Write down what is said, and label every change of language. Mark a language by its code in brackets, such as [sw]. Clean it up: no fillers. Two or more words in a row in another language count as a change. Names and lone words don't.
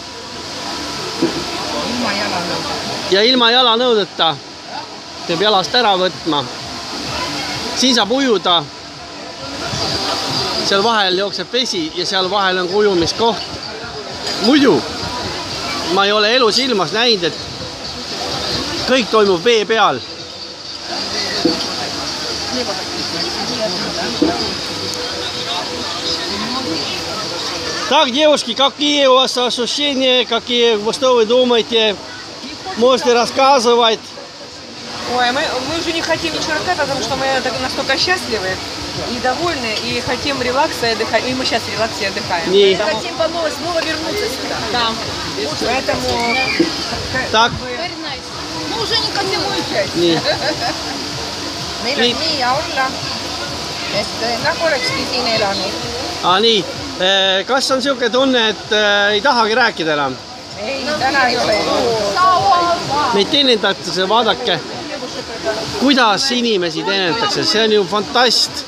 [et] Ja ilma jalanõudeta peab jalast ära võtma. Siin saab ujuda. Seal vahel jookseb vesi ja seal vahel on ujumiskoht. Muidu ma ei ole elu silmas näinud, et kõik toimub vee peal. [ru] Так, девушки, какие у вас ощущения, что вы думаете? Можете рассказывать? Ой, мы уже не хотим ничего рассказывать, потому что мы настолько счастливы и довольны, и хотим релакса и отдыхать. И мы сейчас в релаксе отдыхаем. Не. Поэтому... Хотим снова вернуться сюда. Да. Поэтому... Так. Мы уже не хотим уезжать. [et] Meil on nii ja olla, et nagu olekski siin elanud. Nii, kas on siuke tunne, et ei tahagi rääkida enam? Ei, täna ei ole. Meid teenindatakse, vaadake, kuidas inimesi teenindatakse, see on ju fantast.